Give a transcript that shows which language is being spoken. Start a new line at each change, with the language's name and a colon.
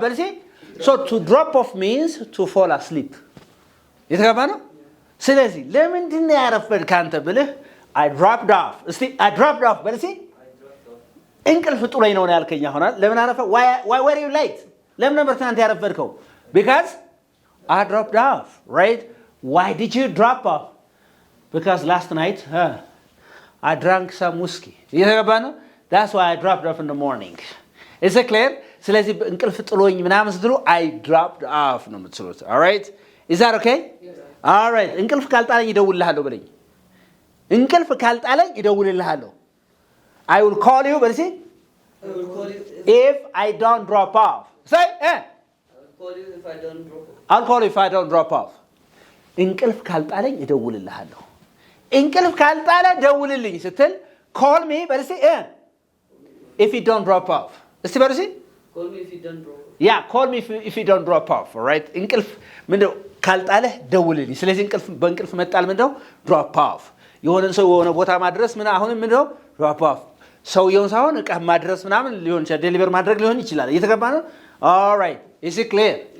Amharic: በል እስኪ
English: So to drop off means to fall asleep.
Amharic: የተገባ ነው። ስለዚህ ለምንድን ነው ያረፈድክ አንተ ብልህ
English: I dropped off.
Amharic: እስቲ
English: I dropped off
Amharic: በል እስኪ እንቅልፍ ጥሎኝ ነው ያልከኝ አሁን ለምን አረፈ?
English: Why were you late?
Amharic: ለምን ነበር ትናንት ያረፈድከው?
English: Because I dropped off, right? Why did you drop off? Because last night I drank some whiskey.
Amharic: የተገባ ነው።
English: That's why I dropped off in the morning. Is it clear?
Amharic: ስለዚህ እንቅልፍ ጥሎኝ ምናምን ስትሉ
English: I dropped off
Amharic: ነው የምትሉት
English: all right is that okay all right
Amharic: እንቅልፍ ካልጣለኝ ይደውልልሃለሁ በለኝ እንቅልፍ ካልጣለኝ ይደውልልሃለሁ
English: I will call you but see I will call you if I don't drop off say I will call you if I don't drop off I'll call you if I don't drop off
Amharic: እንቅልፍ ካልጣለኝ ይደውልልሃለሁ እንቅልፍ ካልጣለ ደውልልኝ ስትል
English: call me but see if you don't drop off
Amharic: እስቲ በርሲ
English: call me if you don't drop off yeah call me if you don't drop off all right
Amharic: እንቅልፍ ምንድነው ካልጣለ ደውልልኝ ስለዚህ እንቅልፍ በእንቅልፍ መጣል ምንድነው drop off የሆነን ሰው የሆነ ቦታ ማድረስ ምን አሁንም ምንድነው drop off ሰው የሆነ ሳይሆን እቃ ማድረስ ምናምን ሊሆን ይችላል ዴሊቨር ማድረግ ሊሆን ይችላል እየተገባ ነው
English: all right is it clear